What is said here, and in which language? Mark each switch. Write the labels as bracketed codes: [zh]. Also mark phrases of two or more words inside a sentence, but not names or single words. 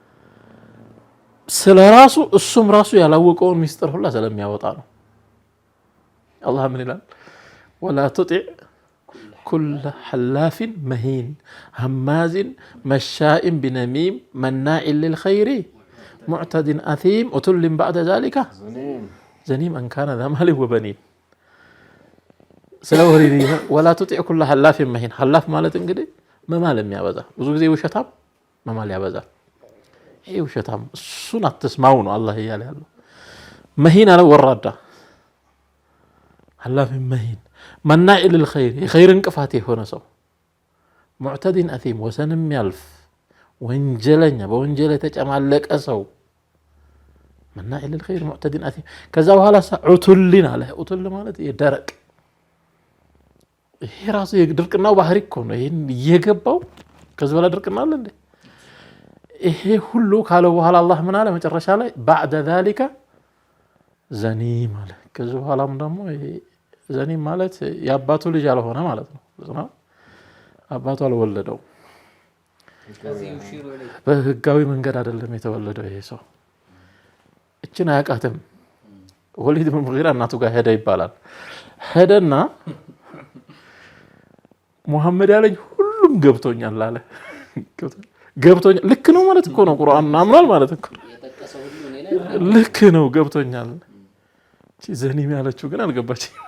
[am] ስለራሱ እሱም ራሱ ያላወቀውን ሚስጥር ሁላ ስለሚያወጣ ነው። አላህ ምን ይላል? [ar] ولا تطع كل حلاف مهين هماز مشاء بنميم مناع للخير معتد أثيم عتل بعد ذلك زنيم أن كان ذا مال وبنين. ولا تطع كل حلاف مهين. [am] حلاف ማለት እንግዲህ መማል የሚያበዛ ብዙ ጊዜ ውሸታም መማል ያበዛል። ይሄ ውሸታም እሱን አትስማው ነው አላህ እያለ ያለው። መሂን አለ ወራዳ [ar] حلاف مهين مناع للخير خير [am] እንቅፋት የሆነ ሰው [ar] معتد أثيم [am] ወሰንም ያልፍ ወንጀለኛ በወንጀል የተጨማለቀ ሰው [ar] مناع للخير معتد أثيم። [am] ከዛ በኋላ عتل አለ። عتل ማለት የደረቅ ይሄ ራሱ የድርቅናው ባህሪ እኮ ነው። ይሄን እየገባው ከዚህ በኋላ ድርቅና አለ እንዴ? ይሄ ሁሉ ካለ በኋላ አላህ ምን አለ መጨረሻ ላይ [ar] بعد ذلك [am] ዘኒም አለ። ከዚህ በኋላም ደግሞ ይሄ ዘኒም ማለት ያባቱ ልጅ ያልሆነ ማለት ነው። አባቱ አልወለደው በህጋዊ መንገድ አይደለም የተወለደው ይሄ ሰው። እችን አያውቃትም። ወሊድ ኢብኑ ሙጊራ እናቱ ጋር ሄደ ይባላል። ሄደና ሙሐመድ ያለኝ ሁሉም ገብቶኛል አለ። ገብቶኛል ልክ ነው ማለት እኮ ነው። ቁርአን አምኗል ማለት እኮ ልክ ነው ገብቶኛል። ዘኒም ያለችው ግን አልገባች።